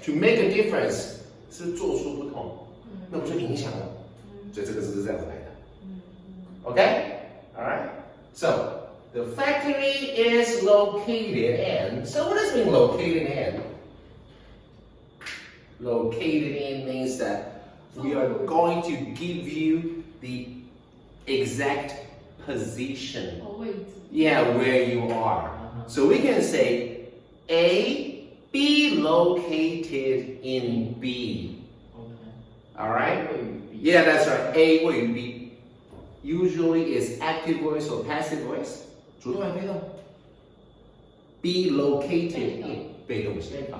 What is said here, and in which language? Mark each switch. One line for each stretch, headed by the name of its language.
English: To make a difference
Chinese: 是做出不同，那不就影响了？所以这个是这样子来的。
English: Okay? Alright? So, the factory is located in. So what does it mean located in? Located in means that we are going to give you the exact position. Yeah, where you are. So we can say A, be located in B. Alright? Yeah, that's right. A 位于 B. Usually is active voice or passive voice.
Chinese: 主动还是被动 ？
English: Be located in
Chinese: 被动型。